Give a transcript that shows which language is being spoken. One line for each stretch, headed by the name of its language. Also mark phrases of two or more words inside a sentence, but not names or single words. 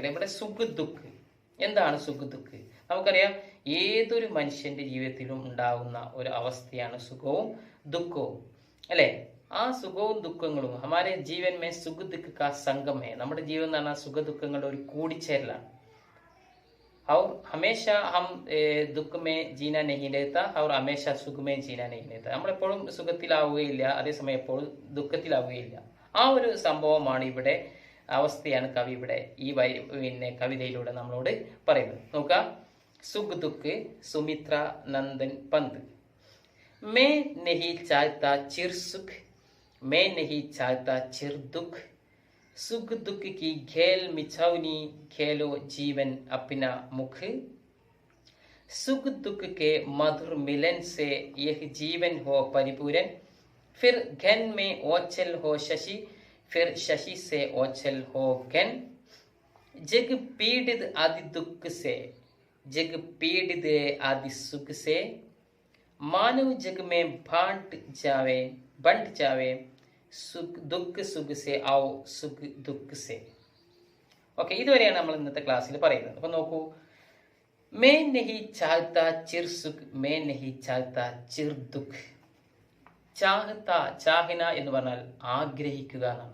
Malayalam: ഇവിടെ സുഖ് ദുഃഖ്. എന്താണ് സുഖ് ദുഃഖ്? നമുക്കറിയാം, ഏതൊരു മനുഷ്യന്റെ ജീവിതത്തിലും ഉണ്ടാകുന്ന ഒരു അവസ്ഥയാണ് സുഖവും ദുഃഖവും, അല്ലേ? ആ സുഖവും ദുഃഖങ്ങളും
Hindi: हमारे जीवन में सुख दुख का संगम है.
Malayalam: നമ്മുടെ ജീവൻ എന്ന് പറഞ്ഞാൽ സുഖ ദുഃഖങ്ങളുടെ ഒരു കൂടിച്ചേരലാണ്.
Hindi: और हमेशा हम दुख में जीना नहीं रहता और हमेशा सुख में जीना नहीं रहता.
Malayalam: നമ്മളെപ്പോഴും സുഖത്തിലാവുകയില്ല, അതേസമയം എപ്പോഴും ദുഃഖത്തിലാവുകയില്ല. ആ ഒരു സംഭവമാണ് ഇവിടെ, അവസ്ഥയാണ് കവി ഇവിടെ ഈ കവിതയിലൂടെ നമ്മളോട് പറയുന്നത്. നോക്കാം.
Hindi: सुख दुख सुमित्रा नंदन पंत। मैं नहीं चाहता चिर सुख, मैं नहीं चाहता चिर दुख, सुख दुख की खेल मिछौनी, खेलो जीवन अपना मुख। सुख दुख के मधुर मिलन से यह जीवन हो परिपूर्ण, फिर घन में ओछल हो शशि, फिर शशि से ओछल हो घन। जग पीड़ित आदि दुख से, जग पीड़ित आदि सुख से, मानव जग में बंट जावे, सुख दुख सुख से औ सुख दुख से.
Malayalam: ഓക്കെ, ഇതുവരെയാണ് നമ്മൾ ഇന്നത്തെ ക്ലാസ്സിൽ പറയുന്നത്. അപ്പൊ നോക്കൂ,
Hindi: मैं नहीं चाहता चिर सुख, मैं नहीं चाहता चिर दुख. चाहता, चाहना
Malayalam: എന്ന് പറഞ്ഞാൽ ആഗ്രഹിക്കുക എന്നാണ്.